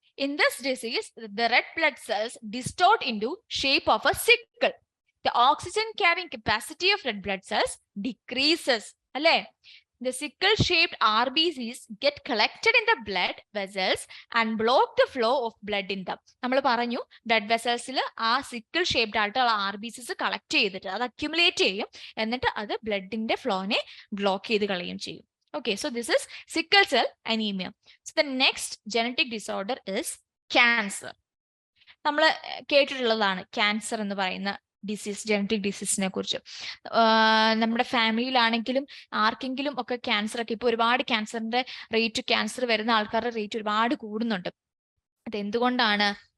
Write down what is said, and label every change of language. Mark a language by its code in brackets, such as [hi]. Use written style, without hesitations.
[en] In this disease, the red blood cells distort into shape of a sickle. The oxygen carrying capacity of red blood cells decreases. അല്ലേ? The sickle shaped RBCs get collected in the blood vessels and block the flow of blood in them. [ml] നമ്മൾ പറഞ്ഞു blood വെസൽസിൽ ആ sickle shaped ആയിട്ടുള്ള RBCs collect ചെയ്തിട്ട് അത് accumulate ചെയ്യും, എന്നിട്ട് അത് ബ്ലഡിന്റെ ഫ്ലോനെ ബ്ലോക്ക് ചെയ്ത് കളയുകയും ചെയ്യും. [en] Okay, so this is sickle cell anemia. So the next genetic disorder is cancer. [ml] നമ്മൾ കേട്ടിട്ടുള്ളതാണ് ക്യാൻസർ എന്ന് പറയുന്ന ഡിസീസ്, ജനറ്റിക് ഡിസീസിനെ കുറിച്ച്. നമ്മുടെ ഫാമിലിയിലാണെങ്കിലും ആർക്കെങ്കിലും ഒക്കെ ക്യാൻസർ ഒക്കെ, ഇപ്പൊ ഒരുപാട് ക്യാൻസറിന്റെ റേറ്റ്, ക്യാൻസർ വരുന്ന ആൾക്കാരുടെ റേറ്റ് ഒരുപാട് കൂടുന്നുണ്ട്. അത് എന്തുകൊണ്ടാണ്?